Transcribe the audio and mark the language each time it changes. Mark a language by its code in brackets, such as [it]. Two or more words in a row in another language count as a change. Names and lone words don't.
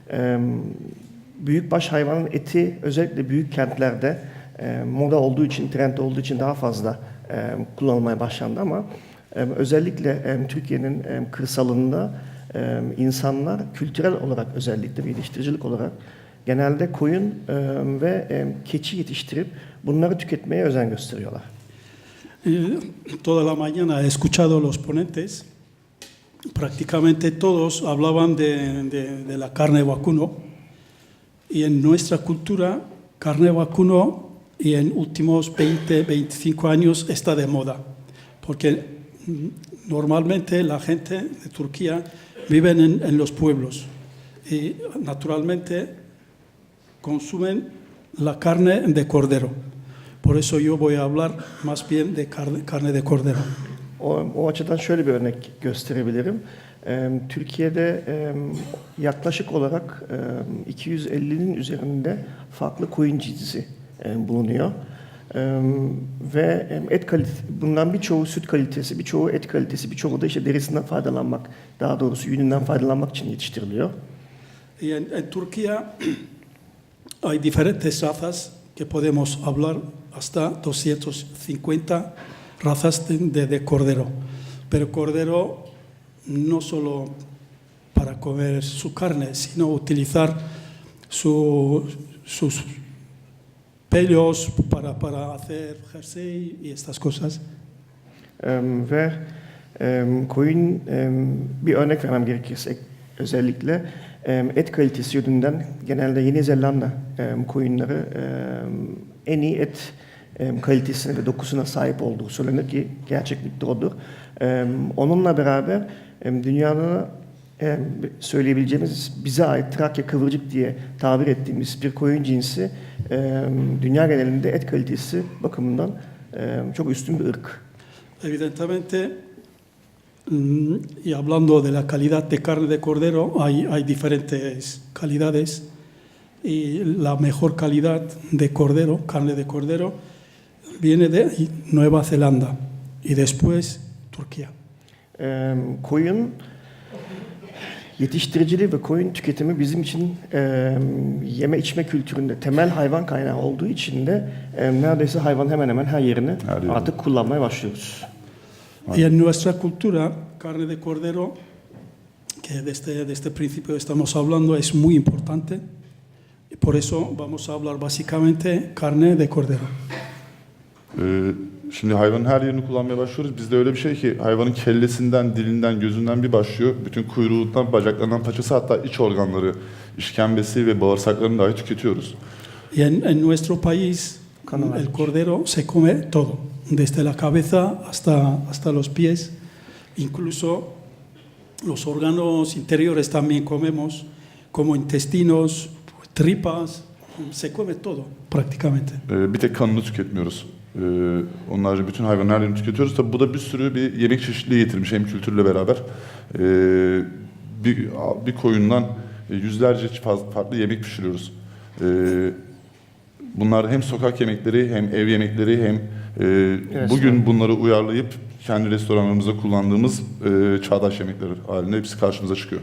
[tr] Büyükbaş hayvanın eti özellikle büyük kentlerde moda olduğu için, trend olduğu için daha fazla kullanılmaya başlandı ama özellikle Türkiye'nin kırsalında insanlar kültürel olarak özellikle ve yetiştiricilik olarak genelde koyun ve keçi yetiştirip bunları tüketmeye özen gösteriyorlar. [es] Toda la mañana he escuchado los ponentes. Prácticamente todos hablaban de la carne de vacuno. Y en nuestra cultura, carne de vacuno y en últimos 20-25 años está de moda. Porque normalmente la gente de Turquía vive en los pueblos y naturalmente consumen la carne de cordero. Por eso yo voy a hablar más bien de carne de cordero. [tr] O açıdan şöyle bir örnek gösterebilirim. Türkiye'de yaklaşık olarak 250'nin üzerinde farklı koyun cinsi bulunuyor. Ve et kalitesi, bundan birçoğu süt kalitesi, birçoğu et kalitesi, birçoğu da işte derisinden faydalanmak, daha doğrusu yününden faydalanmak için yetiştiriliyor. [es] Y en Turquía hay diferentes razas que podemos hablar hasta 250 razas de cordero. Pero cordero no solo para comer su carne, sino utilizar sus pelos para hacer jersey y estas cosas. [tr] Ve koyun, bir örnek vermem gerekirse özellikle et kalitesi yönünden genelde Yeni Zelanda koyunları en iyi et kalitesine ve dokusuna sahip olduğu söylenir ki gerçeklikte odur. Onunla beraber dünyada söyleyebileceğimiz bize ait Trakya kıvırcık diye tabir ettiğimiz bir koyun cinsi dünya genelinde et kalitesi bakımından çok üstün bir ırk. [es] Evidentemente, y hablando de la calidad de carne de cordero, hay diferentes calidades y la mejor calidad de cordero, carne de cordero, viene de Nueva Zelanda y después Turquía. [tr] Koyun yetiştiriciliği ve koyun tüketimi bizim için yeme içme kültüründe temel hayvan kaynağı olduğu için de neredeyse hayvan hemen hemen her yerini artık kullanmaya başlıyoruz. [es] Y en nuestra cultura, carne de cordero, que de este principio estamos hablando, es muy importante. Y por eso vamos a hablar básicamente carne de cordero. [tr] Şimdi hayvanın her yerini kullanmaya başlıyoruz. Bizde öyle bir şey ki hayvanın kellesinden, dilinden, gözünden bir başlıyor. Bütün kuyruğundan, bacaklarından paçası hatta iç organları, işkembesi ve bağırsaklarını dahi tüketiyoruz. [es] Y en nuestro país el cordero se come todo, desde la cabeza hasta los pies, incluso los órganos interiores también comemos, como intestinos, tripas, se come todo prácticamente. [tr] Bir tek kanını tüketmiyoruz. Onlarca bütün hayvanın her yerini tüketiyoruz. Tabi bu da bir sürü bir yemek çeşitliliği getirmiş hem kültürle beraber. Bir koyundan yüzlerce farklı yemek pişiriyoruz. Bunlar hem sokak yemekleri hem ev yemekleri hem bugün bunları uyarlayıp kendi restoranlarımızda kullandığımız çağdaş yemekler halinde hepsi karşımıza çıkıyor.